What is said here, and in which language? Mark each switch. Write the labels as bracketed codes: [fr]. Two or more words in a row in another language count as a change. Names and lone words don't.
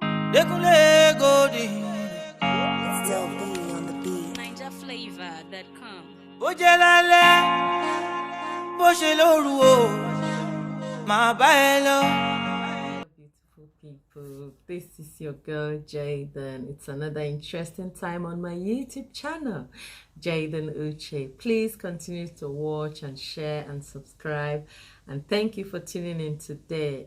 [yo] Dekule Godi. [en] It's still be on the beat. NinjaFlavor.com. [yo] Ojelale, Bosheluru o, ma ba ẹ lọ. [en] Beautiful people, this is your girl Jaden. It's another interesting time on my YouTube channel, Jaden Uche. Please continue to watch and share and subscribe, and thank you for tuning in today.